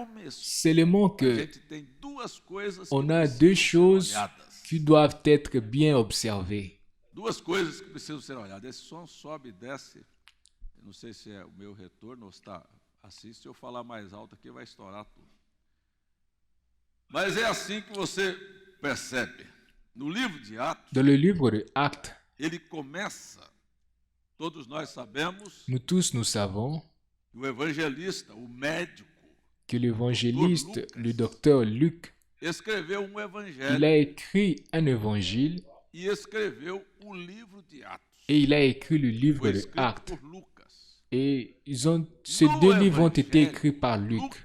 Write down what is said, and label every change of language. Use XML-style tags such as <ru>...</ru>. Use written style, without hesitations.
<fr>Seulement que on a deux choses qui doivent être bien observées.</fr> <pt>Duas coisas que precisam ser olhadas. Esse som sobe e desce. Eu não sei se é o meu retorno ou se está assim. Se eu falar mais alto aqui, vai estourar tudo. Mas é assim que você percebe. No livro de Atos,</pt> <fr>dans le livre de Actes,</fr> <pt>ele começa, todos nós sabemos,</pt> <fr>nous savons,</fr> <pt>o evangelista, o médico,</pt> <fr>que l'évangéliste, le docteur Luc,</fr> <pt>escreveu um evangelho.</pt> <fr>Il a écrit un évangile.</fr> <pt>E escreveu o livro de Atos.</pt> <fr>Et il a écrit le livre de Actes. Et ces deux livres ont été écrits par Luc.</fr>